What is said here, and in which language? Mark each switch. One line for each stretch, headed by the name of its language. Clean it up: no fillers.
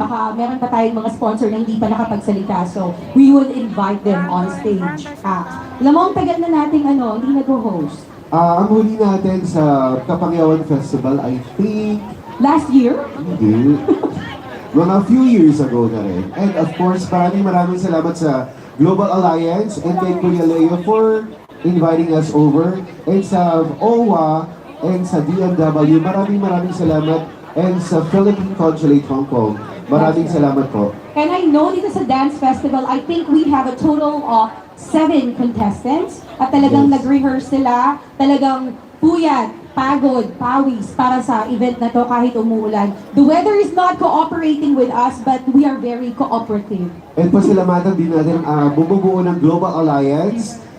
Filipino: baka meron pa tayong mga sponsor na hindi pa nakapagsalita.
English: So we would invite them on stage.
Filipino: Alam mo, ang tagal na nating hindi nag-host. Ang huli natin sa Kapangyawan Festival,
English: I think, Last year?
Filipino: hindi. Mga
English: few years ago
Filipino: na rin.
English: And of course,
Filipino: maraming salamat sa
English: Global Alliance and kay Kuya Leo for inviting us over.
Filipino: And sa OWA and sa DMW, maraming salamat. And sa Philippine Consulate Hong Kong, maraming salamat po.
English: And I know
Filipino: dito sa
English: Dance Festival, I think we have a total of 7 contestants.
Filipino: At talagang
English: Yes.
Filipino: nag-rehearse sila, talagang puyat, pagod, pawis para sa event na to kahit umuulan.
English: The weather is not cooperating with us, but we are very cooperative.
Filipino: And pasalamatan din natin ang bumubuo ng Global Alliance.